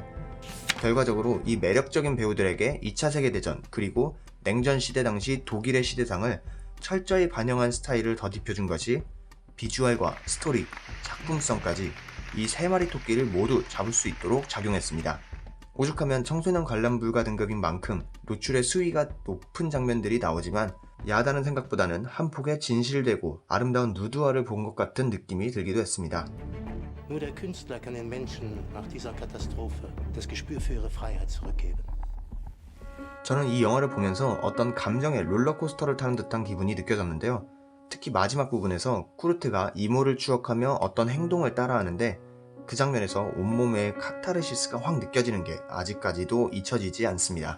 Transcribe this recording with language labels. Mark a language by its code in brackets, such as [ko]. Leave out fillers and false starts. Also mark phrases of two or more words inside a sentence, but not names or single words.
[ko] 결과적으로 이 매력적인 배우들에게 2차 세계대전 그리고 냉전 시대 당시 독일의 시대상을 철저히 반영한 스타일을 덧입혀준 것이 비주얼과 스토리, 작품성까지 이 세 마리 토끼를 모두 잡을 수 있도록 작용했습니다. 오죽하면 청소년 관람 불가 등급인 만큼 노출의 수위가 높은 장면들이 나오지만 야하다는 생각보다는 한 폭의 진실되고 아름다운 누드화를 본 것 같은 느낌이 들기도 했습니다. [de] Nur der Künstler kann den Menschen nach dieser Katastrophe das Gespür für ihre Freiheit zurückgeben. [ko] 저는 이 영화를 보면서 어떤 감정의 롤러코스터를 타는 듯한 기분이 느껴졌는데요. 특히 마지막 부분에서 쿠르트가 이모를 추억하며 어떤 행동을 따라하는데 그 장면에서 온몸에 카타르시스가 확 느껴지는 게 아직까지도 잊혀지지 않습니다.